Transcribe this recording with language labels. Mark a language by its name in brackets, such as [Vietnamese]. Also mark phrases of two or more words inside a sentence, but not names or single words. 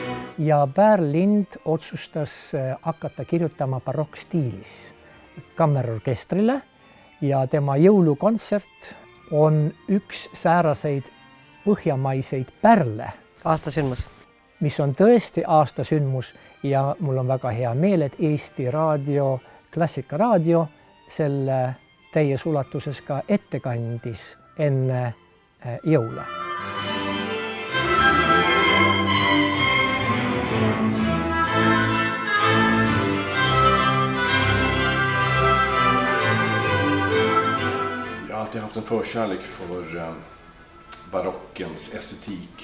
[Estonian] ja Pärl-Lind otsustas hakata kirjutama barokkstiilis kammerorkestrile ja tema jõulukontsert on üks sääraseid põhjamaiseid pärle, aastasündmus. mis on tõesti aastasündmus ja mul on väga hea meel, et Eesti Raadio, Klassikaraadio selle täies ulatuses ka ette kandis enne jõule. [Swedish] Jag har alltid haft en förkärlek för barockens estetik.